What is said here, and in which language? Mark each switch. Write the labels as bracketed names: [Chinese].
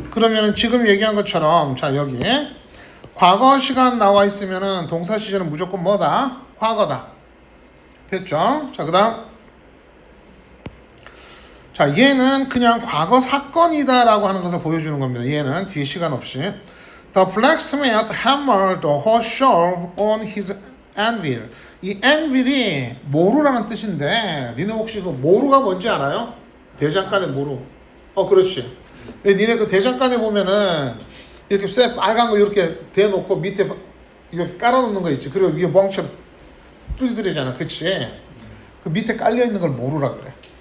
[Korean] 그러면은 지금 얘기한 것처럼 자, 여기 과거 시간 나와 있으면은 동사 시제는 무조건 뭐다? 과거다. 됐죠? 자, 그다음 자, 얘는 그냥 과거 사건이다라고 하는 것을 보여주는 겁니다. 얘는 뒤에 시간 없이. [English] The blacksmith hammered the horseshoe on his anvil. [Korean] 이 anvil이 모루라는 뜻인데 니네 혹시 그 모루가 뭔지 알아요? 대장간의 모루. 그렇지. 니네 그 대장간에 보면은 이렇게 쇠 빨간 거 이렇게 대놓고 밑에 이렇게 깔아놓는 거 있지. 그리고 위에 멍처럼 뚜드리잖아. 그치? 그 밑에 깔려있는 걸 모루라 그래.